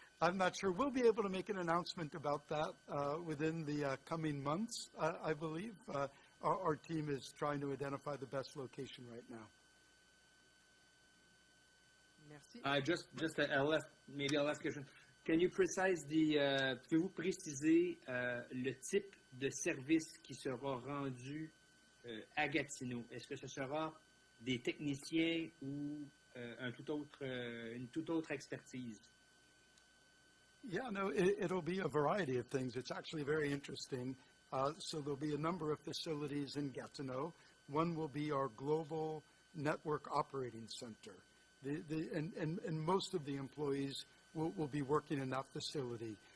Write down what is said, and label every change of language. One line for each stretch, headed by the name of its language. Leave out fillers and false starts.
English: I'm not sure. We'll be able to make an announcement about that within the coming months, I believe. Our team is trying to identify the best location right now.
French: Merci.
English: Just maybe a last question. Can you precise
French: pouvez-vous préciser le type de service qui sera rendu à Gatineau? Est-ce que ce sera des techniciens ou une toute autre expertise?
English: Yeah, no, it'll be a variety of things. It's actually very interesting. So there'll be a number of facilities in Gatineau. One will be our global network operating center. And most of the employees will be working in that facility.